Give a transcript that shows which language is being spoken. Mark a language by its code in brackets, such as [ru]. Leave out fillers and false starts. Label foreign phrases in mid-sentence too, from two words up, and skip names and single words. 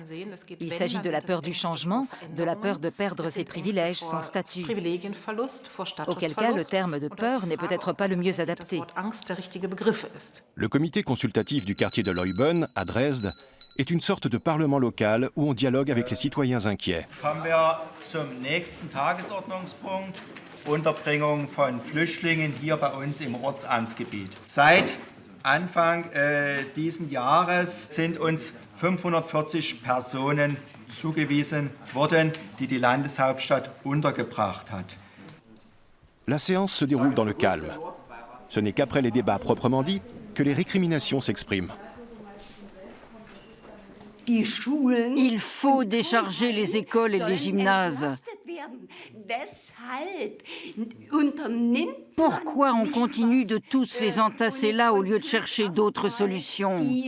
[fr] Il s'agit de la peur du changement, de la peur de perdre ses privilèges, son statut. Auquel cas, le terme de peur n'est peut-être pas le mieux adapté. Le comité consultatif du quartier de Leuben, à Dresde, est une sorte de parlement local où on dialogue avec les citoyens inquiets. [de] Kommen wir zum nächsten Tagesordnungspunkt. Unterbringung von Flüchtlingen hier bei uns im Ortsamtsgebiet. Seit Anfang dieses Jahres sind uns 540 Personen zugewiesen worden, die die Landeshauptstadt untergebracht hat. [fr] La séance se déroule dans le calme. Ce n'est qu'après les débats proprement dits que les récriminations s'expriment. Il faut décharger les écoles et les gymnases. Pourquoi on continue de tous les entasser là au lieu de chercher d'autres solutions?